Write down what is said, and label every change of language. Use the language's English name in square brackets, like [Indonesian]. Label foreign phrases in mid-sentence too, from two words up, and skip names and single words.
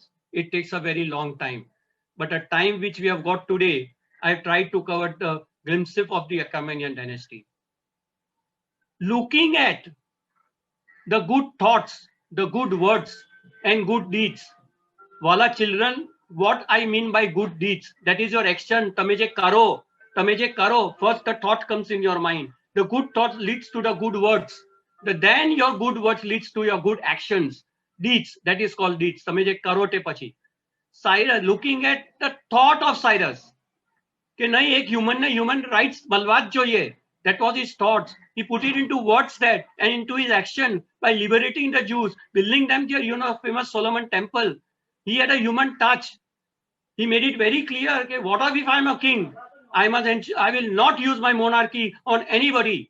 [English] It takes a very long time. But the time which we have got today, I've tried to cover the glimpse of the Achaemenian dynasty. Looking at the good thoughts, the good words, and good deeds. Wala children, what I mean by good deeds, that is your action. [Gujarati] તમે જે કરો, [English] first the thought comes in your mind. The good thought leads to the good words. Then your good words leads to your good actions. Deeds, that is called deeds. [Gujarati] તમે જે કરો તે પછી. [English] Cyrus, looking at the thought of Cyrus, [Gujarati] કે નહીં એક [English] human rights [Gujarati] મળવા જ જોઈએ. [English] That was his thoughts. He put it into words that and into his action by liberating the Jews, building them their famous Solomon temple. He had a human touch. He made it very clear, okay, what if I'm a king? I will not use my monarchy on anybody.